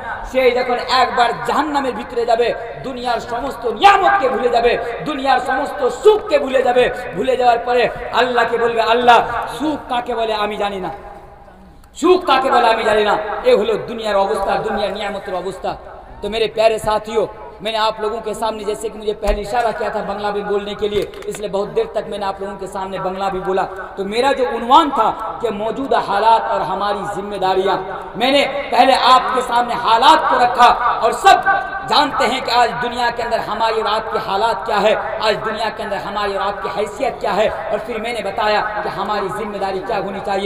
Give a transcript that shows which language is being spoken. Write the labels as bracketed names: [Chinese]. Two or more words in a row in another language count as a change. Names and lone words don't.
[Bangla] সে যখন একবার জাহান্নামের ভিতরে যাবে, দুনিয়ার সমস্ত নিয়ামতকে ভুলে যাবে, দুনিয়ার সমস্ত সুখকে ভুলে যাবে। ভুলে যাওয়ার পরে আল্লাহকে বলবে, আল্লাহ সুখ কাকে বলে আমি জানি না, সুখ কাকে বলে আমি জানি না। এ হলো দুনিয়ার অবস্থা, দুনিয়ার নিয়ামতের অবস্থা। [Urdu] تو میرے پیارے ساتھیو, میں نے آپ لوگوں کے سامنے جیسے کہ مجھے پہلے اشارہ کیا تھا بنگلہ بھی بولنے کے لیے، اس لیے بہت دیر تک میں نے آپ لوگوں کے سامنے بنگلہ بھی بولا، تو میرا جو عنوان تھا کہ موجودہ حالات اور ہماری ذمہ داریاں، میں نے پہلے آپ کے سامنے حالات کو رکھا، اور سب جانتے ہیں کہ آج دنیا کے اندر ہماری اور آپ کے حالات کیا ہے، آج دنیا کے اندر ہماری اور آپ کی حیثیت کیا ہے، اور پھر میں نے بتایا کہ ہماری ذمہ داری کیا ہونی چاہیے۔